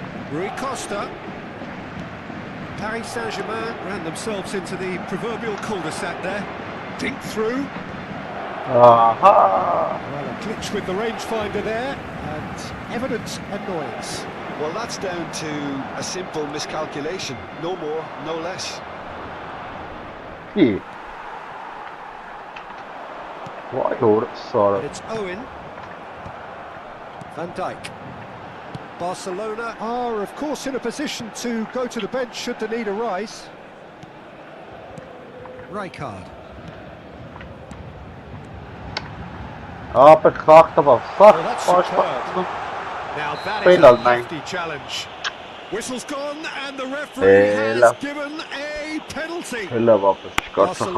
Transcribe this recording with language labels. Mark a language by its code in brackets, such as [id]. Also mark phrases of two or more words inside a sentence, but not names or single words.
[en] Rui Costa. Paris Saint-Germain ran themselves into the proverbial cul-de-sac there. Dink through. Aha! Well, a glitch with the rangefinder there, and evident annoyance. Well, that's down to a simple miscalculation. No more, no less. [tr] İyi. Vay doğru [en] And it's Owen. Van Dijk. Barcelona are, of course, in a position to go to the bench should the need arise. Rijkaard. [tr] Abi kalktı bak. [en] Well, [tr] Sak [en] that's [tr] baş [en] superb. Now that is [tr] Helal, [en] a man. hefty challenge. Whistle's gone and the referee [tr] Helal. [en] has given a penalty. [tr] Hele bak çıkarsa ha.